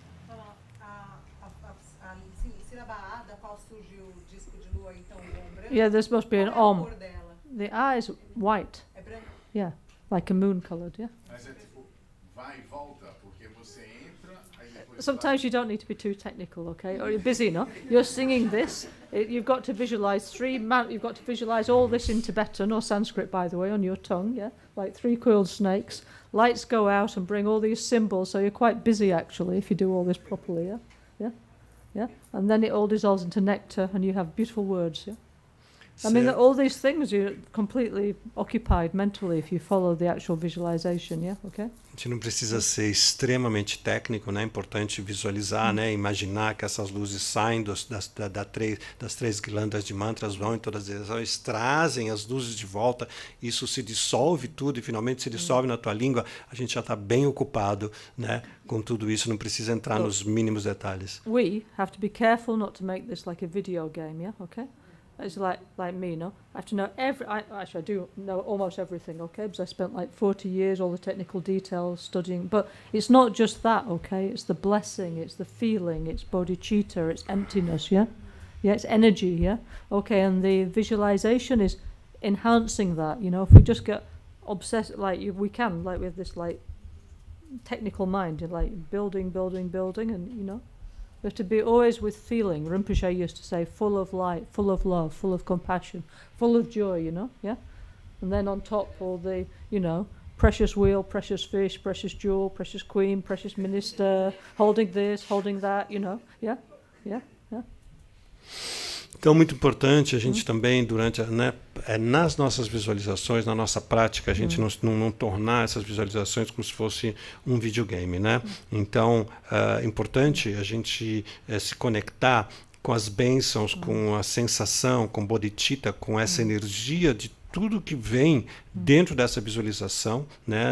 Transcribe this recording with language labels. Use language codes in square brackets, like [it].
[pt] A sílaba A, da qual surge o disco de lua, então, o branco. [en] Yeah, this must be an [pt] Qual é a om. cor dela? [en] The eye is white. [pt] É branco? [en] Yeah, like a moon colored, yeah. [pt] Mas é tipo, vai e volta, porque você entra, aí depois [en] Sometimes you don't need to be too technical, okay? Or you're busy, no? You're singing this. You've got to visualize you've got to visualize all this in Tibetan or Sanskrit, by the way, on your tongue, yeah? Like 3 coiled snakes. Lights go out and bring all these symbols, so you're quite busy, actually, if you do all this properly, yeah? Yeah? Yeah? And then it all dissolves into nectar, and you have beautiful words, yeah? I mean, all these things, you're completely occupied mentally if you follow the actual visualization, yeah? Okay? [pt] A gente não precisa ser extremamente técnico, né? É importante visualizar, né? Imaginar que essas luzes saem das 3 guirlandas de mantras, vão em todas as direções, trazem as luzes de volta, isso se dissolve tudo e finalmente se dissolve na tua língua. A gente já está bem ocupado, né? Com tudo isso, não precisa entrar nos mínimos detalhes. [en] We have to be careful not to make this like a video game, yeah? Okay? It's like me, no? I have to know I do know almost everything, okay? Because I spent like 40 years, all the technical details, studying. But it's not just that, okay? It's the blessing, it's the feeling, it's bodhicitta, it's emptiness, yeah? Yeah, it's energy, yeah? Okay, and the visualization is enhancing that, you know? If we just get obsessed, we can, like with this, like, technical mind, like building, and, you know? We have to be always with feeling. Rinpoche used to say, full of light, full of love, full of compassion, full of joy, you know, yeah? And then on top all the, you know, precious wheel, precious fish, precious jewel, precious queen, precious minister, holding this, holding that, you know, yeah? Yeah, yeah. [pt] Então, muito importante a gente também, nas nossas visualizações, na nossa prática, a gente não tornar essas visualizações como se fosse um videogame, né? Então, é importante a gente se conectar com as bênçãos, com a sensação, com bodhicitta, com essa energia de tudo que vem dentro dessa visualização, né?